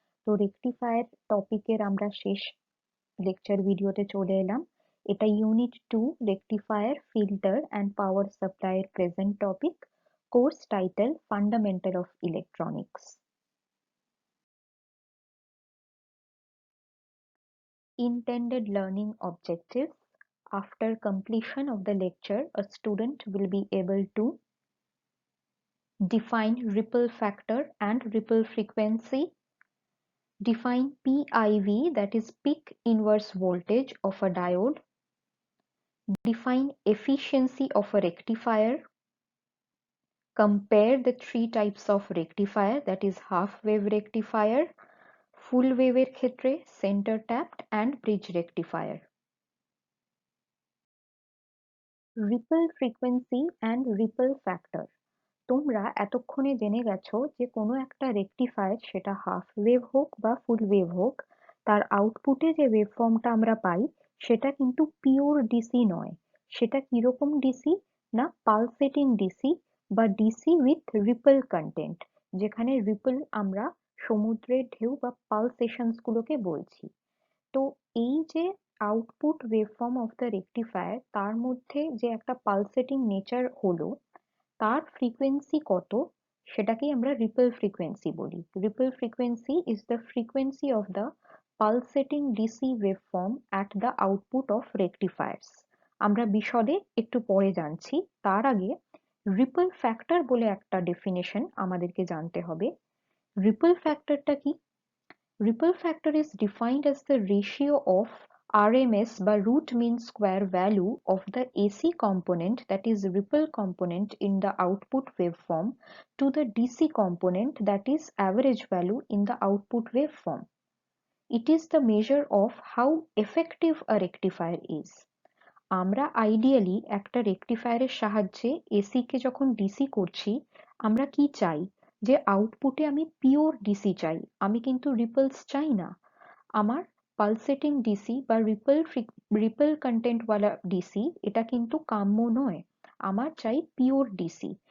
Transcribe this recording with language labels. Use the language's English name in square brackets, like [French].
[Bangla] তো রেকটিফায়ার টপিকের আমরা শেষ লেকচার ভিডিওতে চলে এলাম। এটা unit 2 rectifier filter and power সাপ্লাইয়ের present topic, course title fundamental of electronics. [English] Intended learning objectives. After completion of the lecture, a student will be able to define ripple factor and ripple frequency, define PIV, that is peak inverse voltage of a diode, define efficiency of a rectifier, compare the three types of rectifier, that is half wave rectifier, full wave [Bangla] এর ক্ষেত্রে [English] center tapped and bridge rectifier. Ripple frequency and ripple factor. [Bangla] তোমরা এতক্ষণে জেনে গেছো যে কোনো একটা rectifier, সেটা হাফ ওয়েভ হোক বা ফুল ওয়েভ হোক, তার আউটপুটে যে ওয়েভফর্মটা আমরা পাই সেটা কিন্তু পিওর ডিসি নয়। সেটা কিরকম ডিসি? না পালসেটিং ডিসি বা [English] DC with ripple content, [Bangla] যেখানে রিপল আমরা সমুদ্রের ঢেউ বা পালসেশনস গুলোকে বলছি। তো এই যে [English] output waveform of the rectifier, [Bangla] তার মধ্যে যে একটা পালসেটিং নেচার হলো, তার ফ্রিকোয়েন্সি কত সেটাকেই আমরা রিপল ফ্রিকোয়েন্সি বলি। [English] Ripple frequency is the frequency of the pulsating DC waveform at the output of rectifiers. [Bangla] আমরা বিশদে একটু পরে জানছি, তার আগে রিপল ফ্যাক্টর বলে একটা ডেফিনেশন আমাদেরকে জানতে হবে। রিপল ফ্যাক্টরটা কি? [English] Ripple factor is defined as the ratio of RMS by root mean square value of the AC component, that is ripple component in the output waveform, to the DC component, that is average value in the output waveform. It is the measure of how effective a rectifier is. [Bangla] আমরা ideally একটা রেকটিফায়ারের সাহায্যে AC কে যখন DC করছি, আমরা কি চাই? যে আউটপুটে আমি পিওর ডিসি চাই, আমি কিন্তু রিপলস চাই না। আমার পালসেটিং ডিসি বা রিপল কন্টেন্টওয়ালা ডিসি এটা কিন্তু কাম্য নয়, আমার চাই পিওর ডিসি।